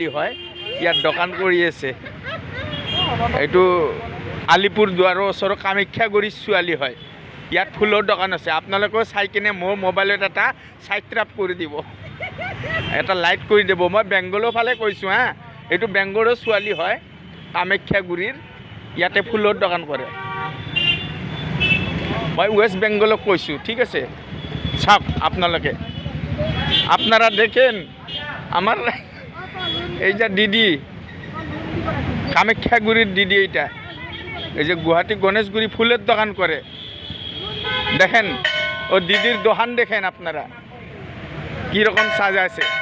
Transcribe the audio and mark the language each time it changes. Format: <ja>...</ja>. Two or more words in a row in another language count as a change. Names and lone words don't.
<as>হয় ইয়াত দোকান কৰি আছে এইটো আলিপুৰদুৱাৰৰ ওচৰৰ কামাখ্যাগুৰি ছোৱালী হয় ইয়াত ফুলৰ দোকান আছে আপোনালোকেও চাই কিনে মোৰ মোবাইলত এটা ছাবস্ক্ৰাইব কৰি দিব এটা লাইক কৰি দিব মই বেংগলৰ ফালে কৈছোঁ হা এইটো বেংগলৰ ছোৱালী হয় কামাখ্যাগুৰিৰ ইয়াতে ফুলৰ দোকান কৰে মই ওয়েস্ট বেংগলক কৈছোঁ ঠিক আছে চাওক আপোনালোকে</as> <bn>আপনারা দেখেন আমার এই যে দিদি কামাখ্যাগুড়ির দিদি এইটা এই যে গুয়াহাটি গণেশগুড়ি ফুলের দোকান করে দেখেন ও দিদির দোকান দেখেন আপনারা কীরকম সাজাছে</bn>